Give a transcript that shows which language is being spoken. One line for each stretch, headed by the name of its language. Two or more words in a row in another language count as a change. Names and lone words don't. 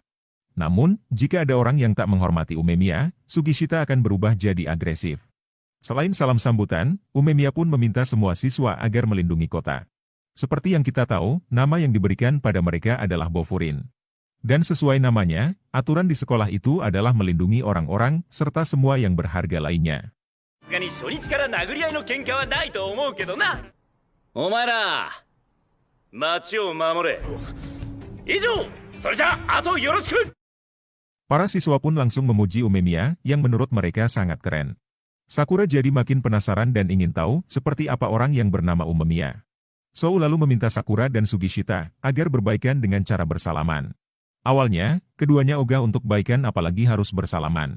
Indonesian: Namun, jika ada orang yang tak menghormati Umemiya, Sugishita akan berubah jadi agresif. Selain salam sambutan, Umemiya pun meminta semua siswa agar melindungi kota. Seperti yang kita tahu, nama yang diberikan pada mereka adalah Bofurin. Dan sesuai namanya, aturan di sekolah itu adalah melindungi orang-orang serta semua yang berharga lainnya.
Japanese: さすがに初日から殴り合いの喧嘩はないと思うけどな。お前ら、町を守れ。以上、それじゃあとよろしく。
Indonesian: Para siswa pun langsung memuji Umemiya yang menurut mereka sangat keren. Sakura jadi makin penasaran dan ingin tahu seperti apa orang yang bernama Umemiya. So lalu meminta Sakura dan Sugishita agar berbaikan dengan cara bersalaman. Awalnya, keduanya ogah untuk baikan apalagi harus bersalaman.